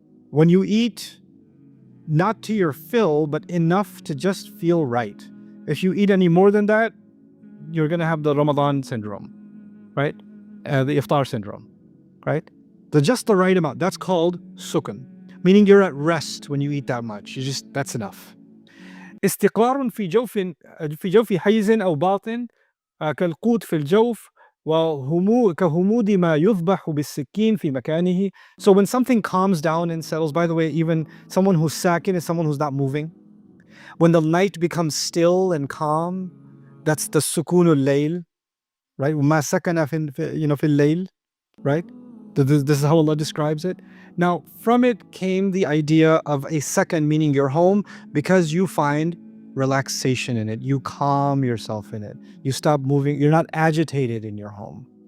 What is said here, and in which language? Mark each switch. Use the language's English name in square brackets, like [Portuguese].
[English] When you eat, not to your fill, but enough to just feel right. If you eat any more than that, you're going to have the Ramadan syndrome, right? The iftar syndrome, right? Just the right amount. That's called sukun, meaning you're at rest when you eat that much. That's enough. [Arabic] استقرار في جوف حيز أو باطن كالقوت في الجوف كهمود ما يذبح بالسكين في مكانه. [English] So when something calms down and settles, by the way, even someone who's sakin is someone who's not moving. When the night becomes still and calm, that's the sukunul layl, right? [Arabic] وما سكن في الليل, right? [English] This is how Allah describes it. Now, from it came the idea of a second, meaning your home, because you find relaxation in it. You calm yourself in it. You stop moving. You're not agitated in your home.